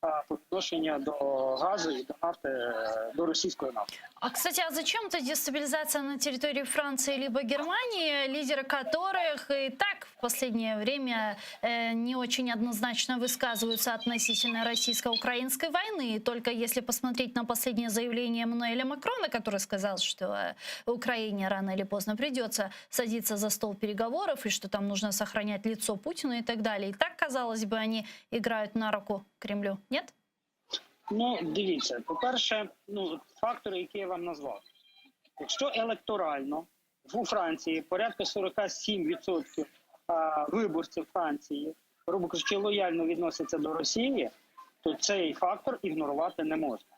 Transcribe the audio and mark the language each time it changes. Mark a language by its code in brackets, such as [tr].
[uk] по відношенню до газу і до нафти, до російської нафти. [ru] А, кстати, а зачем-то дестабилизация на территории Франции либо Германии, лидеры которых и так в последнее время не очень однозначно высказываются относительно российско-украинской войны. И только если посмотреть на последнее заявление Эммануэля Макрона, который сказал, что Украине рано или поздно придется садиться за стол переговоров, и что там нужно сохранять лицо Путину и так далее. И так, казалось бы, они играют на руку Кремлю. Нет? [uk] Ну, дивіться, по-перше, фактори, які я вам назвав. Якщо електорально у Франції порядка 47% виборців Франції, грубо кажучи, лояльно відносяться до Росії, то цей фактор ігнорувати не можна.